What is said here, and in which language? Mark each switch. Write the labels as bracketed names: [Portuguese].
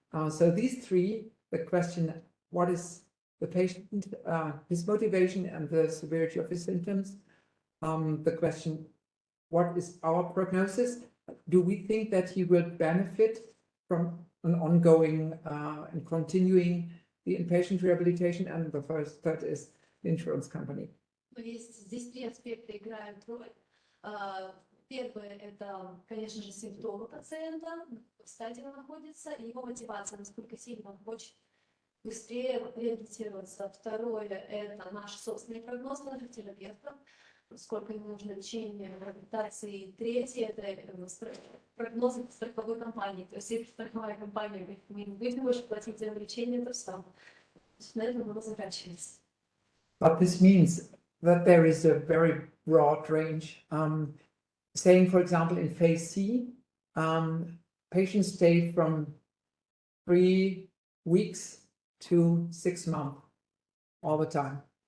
[English] So these 3, the question, what is the patient, his motivation and the severity of his symptoms? The question, what is our prognosis? Do we think that he will benefit from an ongoing and continuing the inpatient rehabilitation? And the third is the insurance company. [Russian] Здесь 3 аспекта играют роль. Первое – это, конечно же, симптомы пациента, в стадии он находится, и его мотивация, насколько сильно он хочет быстрее реабилитироваться. Второе – это наш собственный прогноз наших терапевтов, сколько ему нужно лечения, реабилитации. И третье – это прогнозы страховой компании. То есть, если страховая компания говорит, мы не будем больше платить за лечение, то все. На этом оно заканчивается. [English] But this means that there is a very broad range. Saying, for example, in phase C, patients stay from 3 weeks to 6 months all the time.